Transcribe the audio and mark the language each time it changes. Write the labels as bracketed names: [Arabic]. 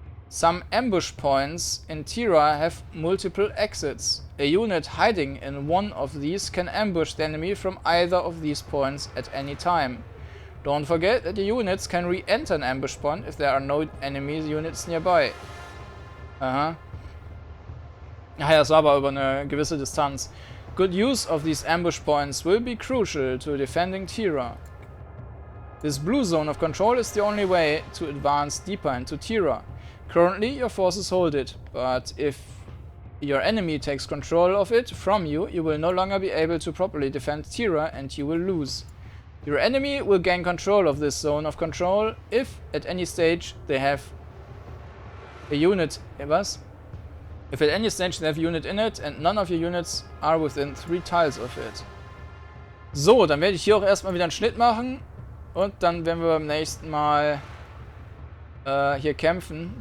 [English] Some ambush points in Tahira have multiple exits. A unit hiding in one of these can ambush the enemy from either of these points at any time. Don't forget that the units can re-enter an ambush point if there are no enemy units nearby. [German] Ja, das war aber über eine gewisse Distanz. [English] Good use of these ambush points will be crucial to defending Tahira. This blue zone of control is the only way to advance deeper into Tahira. Currently, your forces hold it, but if your enemy takes control of it from you, you will no longer be able to properly defend Tahira and you will lose. Your enemy will gain control of this zone of control if at any stage they have a unit. [German] Was? [English] If at any stage they have a unit in it and none of your units are within 3 tiles of it. [German] So, dann werde ich hier auch erstmal wieder einen Schnitt machen und dann werden wir beim nächsten Mal hier kämpfen.